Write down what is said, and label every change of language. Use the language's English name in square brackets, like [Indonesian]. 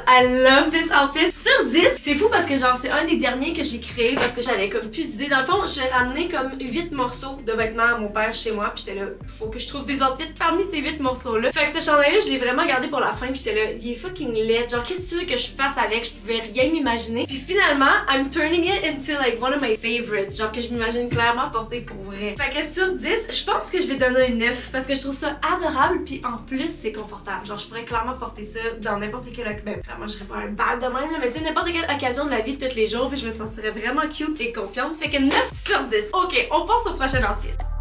[English] I love this outfit. [French] Sur 10, c'est fou parce que genre c'est un des derniers que j'ai créé parce que j'avais comme plus d'idées. Dans le fond, j'ai ramené comme 8 morceaux de vêtements à mon père chez moi. Puis j'étais là, faut que je trouve des outfits parmi ces 8 morceaux-là. Fait que ce chandail-là, je l'ai vraiment gardé pour la fin. Puis j'étais là, il est fucking laid. Genre, qu'est-ce que tu veux que je fasse avec? Je pouvais rien m'imaginer. Puis finalement, [English] I'm turning it into like one of my favorites. [French] Genre que je m'imagine clairement porter pour vrai. Fait que sur 10, je pense que je vais donner un 9 parce que je trouve ça adorable. Puis en plus, c'est confortable. Genre, je pourrais clairement porter ça dans n'importe quelle occasion. Ben, clairement, je serais pas un bag de même, là, mais tu sais, n'importe quelle occasion de la vie de tous les jours. Puis je me sentirais vraiment cute et confiante. Fait que 9 sur 10. Ok, on passe au prochain outfit.